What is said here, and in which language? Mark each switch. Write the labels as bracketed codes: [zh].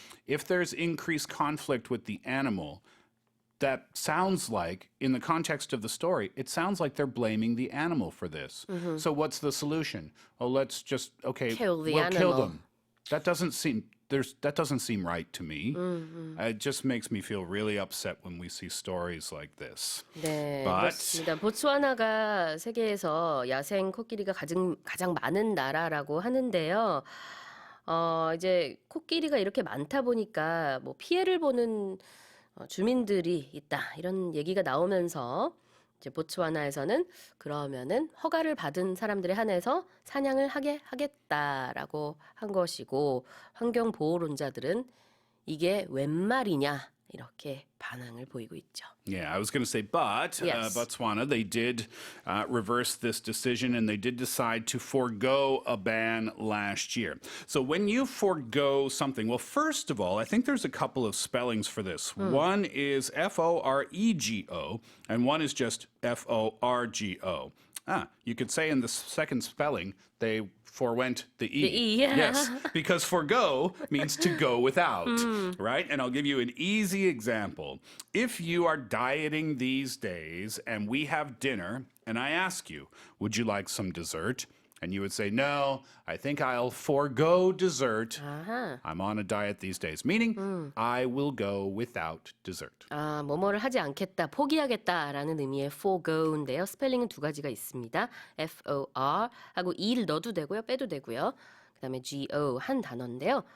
[en] If there's increased conflict with the animal, that sounds like, in the context of the story, it sounds like they're blaming the animal for this. So what's the solution? Oh, let's just, kill the we'll animal. kill them. That doesn't seem right to me. It just makes me feel really upset when we see stories like this. [ko] 네, [en] But [ko] 그렇습니다. 보츠와나가 세계에서 야생 코끼리가 가장 많은 나라라고 하는데요. 이제 코끼리가 이렇게 많다 보니까 뭐 피해를 보는 주민들이 있다 이런 얘기가 나오면서 이제 보츠와나에서는 그러면은 허가를 받은 사람들에 한해서 사냥을 하게 하겠다라고 한 것이고 환경 보호론자들은 이게 웬 말이냐 이렇게 반항을 보이고 있죠. [en] Yeah, I was going to say, but Yes. Botswana, they did reverse this decision and they did decide to forego a ban last year. So when you forego something, well, first of all, I think there's a couple of spellings for this. One is F-O-R-E-G-O and one is just F-O-R-G-O. You could say in the second spelling, they forwent the E. The E, yeah. Yes, because forgo means to go without, right? And I'll give you an easy example. If you are dieting these days and we have dinner and I ask you, would you like some dessert? And you would say, no, I think I'll forgo dessert. I'm on a diet these days, meaning I will go without dessert. [ko] 뭐뭐를 하지 않겠다, 포기하겠다라는 의미의 forgo인데요. 스펠링은 두 가지가 있습니다. F-O-R 하고 E를 넣어도 되고요, 빼도 되고요. 그다음에 G-O 한 단어인데요.